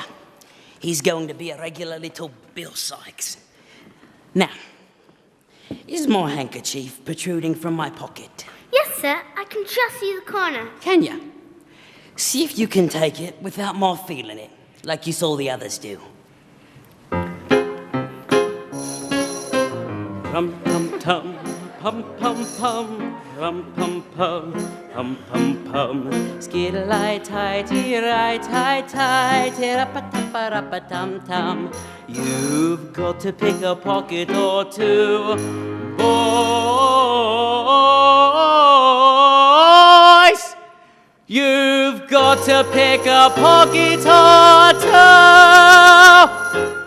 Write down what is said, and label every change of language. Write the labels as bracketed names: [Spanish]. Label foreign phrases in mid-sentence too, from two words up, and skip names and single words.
[English] He's going to be a regular little Bill Sykes. Now, is my handkerchief protruding from my pocket? Yes, sir. I can just see the corner. Can you? See if you can take it without my feeling it, like you saw the others do. Pum-pum-tum, pum-pum-pum, pum-pum-pum, pum-pum-pum. Skiddy-lie-tie-tie- tie-tie-tie-rappa-tappa-rappa-tum-tum. You've got to pick a pocket or two, boys. You've got to pick a pocket or two.